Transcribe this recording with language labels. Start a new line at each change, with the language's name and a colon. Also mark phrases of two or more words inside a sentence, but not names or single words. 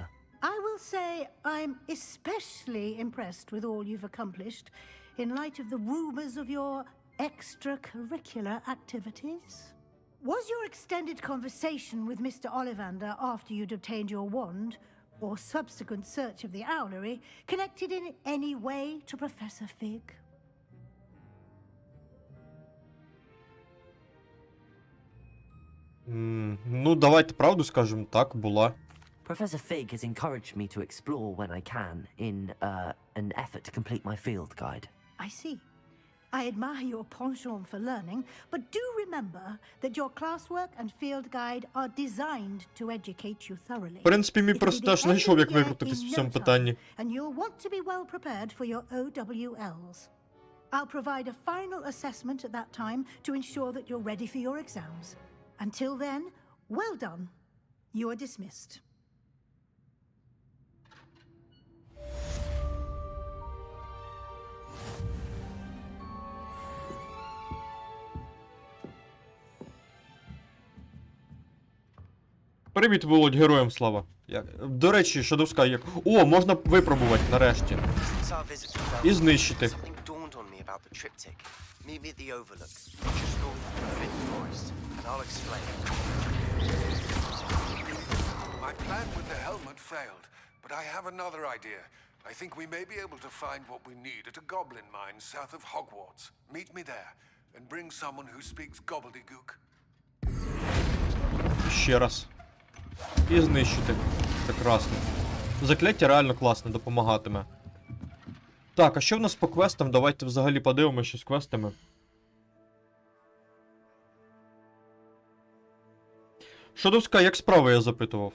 English: I will say I'm especially impressed with all you've accomplished in light of the rumors of your extracurricular activities. Was your extended conversation with Mr. Ollivander after you'd obtained your wand, or subsequent search of the owlery, connected in any way to Professor Fig?
Ukrainian: Ну, давайте правду скажемо, так, була.
English: Professor Fig has encouraged me to explore when I can in an effort to complete my field guide. I see. I admire your penchant for learning, but do remember that your classwork and field guide are designed to educate you thoroughly.
Ukrainian: В принципі, мій
English: It will
Ukrainian: просто
English: be
Ukrainian: теж
English: the
Ukrainian: знайшов,
English: end
Ukrainian: як
English: of the year
Ukrainian: викрутитись
English: in
Ukrainian: в цьому
English: no
Ukrainian: питанні.
English: time, and you'll want to be well prepared for your OWLs. I'll provide a final assessment at that time to ensure that you're ready for your exams. Until then, well done. You are dismissed.
Ukrainian: Привіт, Володь, героям слава. До речі, Шадовська, як... О, можна випробувати нарешті. І знищити.
English: My plan with the helmet failed, but I have another idea. I think we may be able to find what we need at a goblin mine south of Hogwarts. Meet me there, and bring someone who speaks gobbledygook.
Ukrainian: Ще раз. І знищити. Прекрасно. Закляття реально класно, допомагатиме. Так, а що в нас по квестам? Давайте взагалі подивимося, що з квестами. Шадовська, як справи, я запитував?